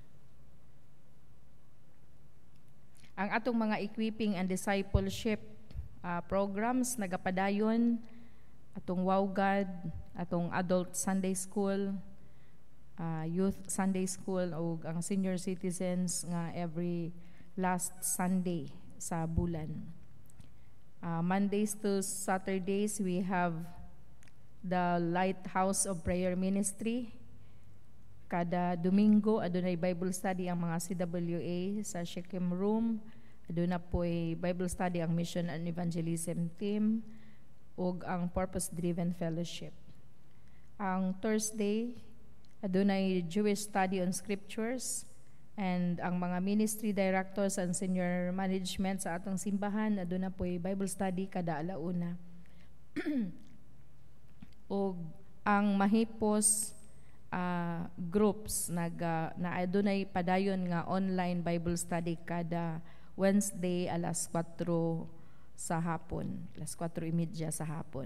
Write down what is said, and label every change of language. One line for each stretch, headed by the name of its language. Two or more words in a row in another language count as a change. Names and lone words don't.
Cebuano: Ang atong mga
English: equipping and discipleship programs
Cebuano: nagapadayon atong Wow God, atong
English: adult Sunday school, youth Sunday school
Cebuano: o ang
English: senior citizens
Cebuano: nga
English: every last Sunday
Cebuano: sa bulan.
English: Mondays to Saturdays,
Cebuano: we have the Lighthouse of Prayer Ministry. Kada Domingo, adunay
English: Bible study
Cebuano: ang mga CWA sa Shechem Room. Aduna po'y
English: Bible study
Cebuano: ang Mission and Evangelism Team ug ang Purpose-Driven Fellowship. Ang Thursday, adunay Jewish Study on Scriptures. And ang mga
English: ministry directors and senior management
Cebuano: sa atong simbahan aduna po'y
English: Bible study
Cebuano: kada alauna. O ang mahipos groups na adunay padayon nga
English: online Bible study
Cebuano: kada Wednesday alas 4 sa hapon, alas 4:30 sa hapon.